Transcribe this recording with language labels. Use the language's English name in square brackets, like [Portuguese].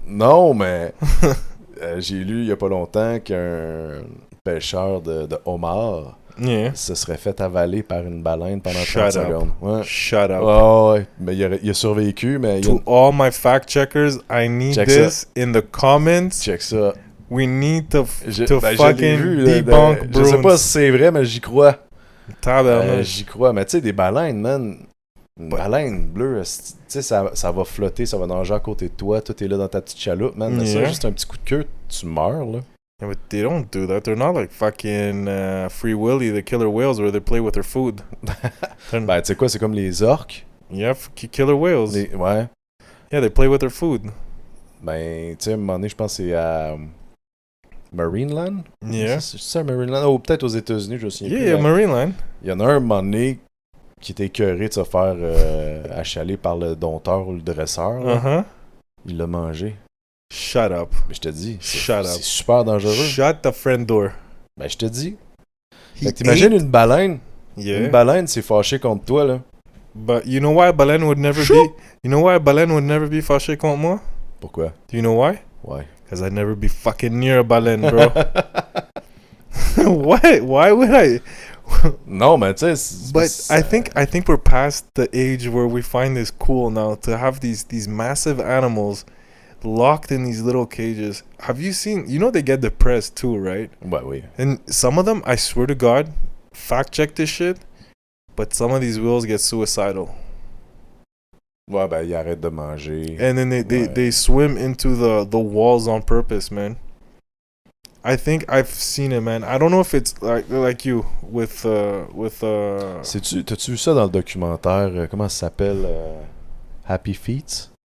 [French] Non, mais j'ai lu il y a pas longtemp qu'un pêcheur de homards se serait fait avaler par une baleine pendant 30 secondes. Ouais. [English] Shut up. [French] Oh, ouais. Mais il a survécu, mais... [English] To all my fact-checkers, I need this in the comments. [French] Check ça. [English] We need to fucking debunk [French] bruns. Je sais pas si c'est vrai, mais j'y crois. J'y crois. Mais tu sais, des baleines, man... Une baleine bleue, tu sais, ça va flotter, ça va nager à côté de toi, tout est là dans ta petite chaloupe, man. Mais ça, juste un petit coup de queue, tu meurs, là. [English] Yeah, but they don't do that. They're not like fucking Free Willy, the killer whales, where they play with their food. [French] Ben, tu sais quoi, c'est comme les orques. [English] Yeah, killer whales. [French] Ouais. [English] Yeah, they play with their food. [French] Ben, tu sais, à un moment donné, je pense que c'est à Marineland. [English] Yeah. [French] C'est ça, Marineland? Ou peut-être aux États-Unis, je sais pas. [English] Yeah, Marineland. [French] Il y en a un moment donné qui était écœuré de se faire achaler par le dompteur ou le dresseur. [English] Uh-huh. [French] Il l'a mangé. [English] Shut up. [French] Mais je te dis, c'est super dangereux. [English] Shut the front door. [French] Ben, je te dis. Fait que t'imagines une baleine. [English] Yeah. [French] Une baleine s'est fâchée contre toi, là. [English] But you know why a baleine would never be... You know why a baleine would never be [French] fâchée contre moi? Pourquoi? [English] Do you know why? Why? Because I'd never be fucking near a baleine, bro. What? Why would I... [French] No, man, tu sais... [English] But I think we're past the age where we find this cool now to have these massive animals locked in these little cages. Have you seen... You know they get depressed too, right? [French] Ouais, oui. [English] And some of them, I swear to God, fact check this shit, but some of these whales get suicidal. [French] Ouais, ben, ils arrêtent de manger. [English] And then they swim into the walls on purpose, man. I think I've seen it, man. I don't know if it's like you with [French] T'as-tu vu ça dans le documentaire, comment ça s'appelle, Happy Feet?